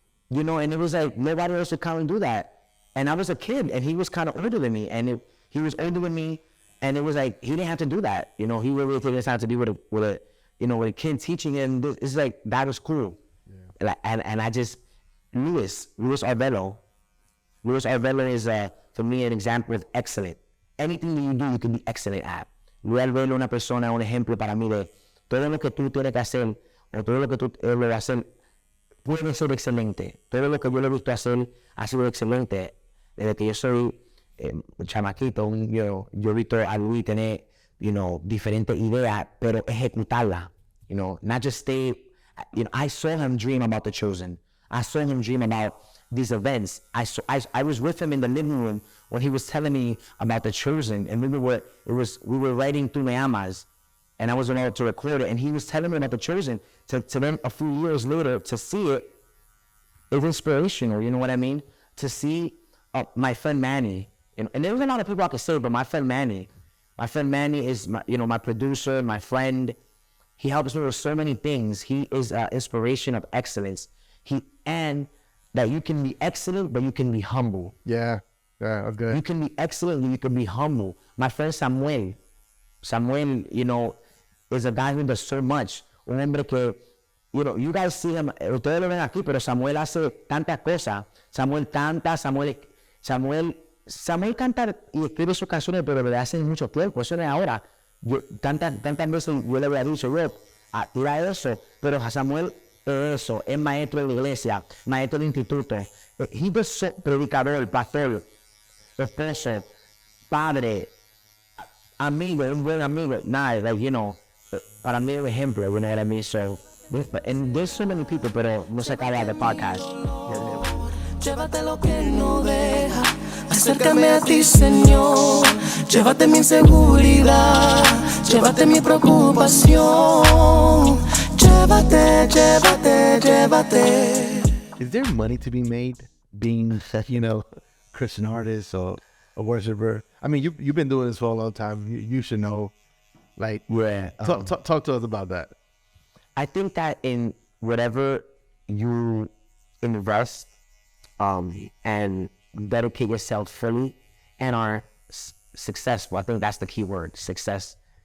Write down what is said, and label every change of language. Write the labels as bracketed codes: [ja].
[en] And it was like, nobody else would come and do that. And I was a kid, and he was kind of older than me, and he was older than me, and it was like, he didn't have to do that. He really took his time to be with a kid teaching him. It's like, that was cool. Yeah. And I just, Luis Arbelo is, for me, an example of excellent. Anything that you do, you can be excellent at. [es] Luis Arbelo es una persona, un ejemplo para mí de todo lo que tú tienes que hacer, o todo lo que tú debes hacer, puede ser excelente. Todo lo que yo le he visto hacer ha sido excelente. Desde que yo soy chamaquito, yo he visto a Luis tener, diferentes ideas, pero ejecutarla. [en] Not just stay. I saw him dream about The Chosen. I saw him dream about these events. I was with him in the living room when he was telling me about The Chosen, and we were writing through Neamas, and I was about to record it, and he was telling me about The Chosen. To then a few years later to see it is inspirational. You know what I mean? To see my friend Manny, and there was a lot of people I could say, but my friend Manny is my producer, my friend. He helps me with so many things. He is an inspiration of excellence. And that you can be excellent, but you can be humble. Yeah, that's good. You can be excellent, but you can be humble. My friend Samuel, is a guy who does so much. [es] Un hombre que, [en] you guys see him, [es] ustedes lo ven aquí, pero Samuel hace tantas cosas. Samuel canta, Samuel canta y escribe sus canciones, pero desde hace mucho tiempo. Eso no es ahora. Tantas veces yo le había dicho, tira eso, pero Samuel eso, es maestro de la iglesia, maestro de instituto. [en] He was [es] predicador, pastor. esposo, padre, amigo, un buen amigo, nada, [en] like, you know, [es] para mí es ejemplo, [en] you know what I mean? So, and there's so many people, [es] pero no se acaba de podcast. Llévate lo que no deja acercarme a ti, Señor. Llévate mi inseguridad, llévate mi preocupación. Llévate, llévate, llévate. [en] Is there money to be made being, you know, Christian artist or a worshiper? I mean, you've been doing this for a long time. You should know. Like, talk to us about that. I think that in whatever you invest and dedicate yourself fully and are successful, I think that's the key word, success.